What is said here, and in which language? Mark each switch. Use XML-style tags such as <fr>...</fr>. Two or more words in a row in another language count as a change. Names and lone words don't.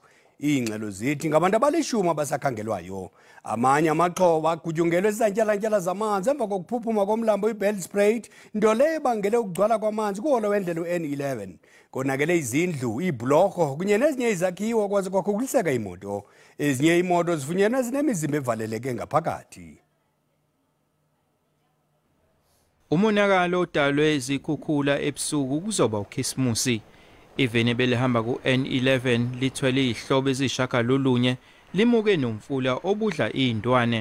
<xh>Iingxelo zithi ngabantu abalishumi abasakhangelwayo. Amanye amaxhoba agutyungelwe zizantyalantyala zamanzi emva kokuphuphuma komlambo iBellspruit, nto leyo ebangele ukugcwala kwamanzi kuholo wendlela u-N11. Konakele izindlu, iibhlorho kunye nezinye izakhiwo kwaze kwakhukuliseka imoto. Ezinye imoto zifunyenwe zinemizimba evaleleke ngaphakathi. Umonakalo odalwe izikhukhula ebusuku kuzoba uKhisimusi. Iveni belihamba ku-N11 lithwele ihlobo ezishagalolunye limuke nomfula obudla iy'ndwane.</xh>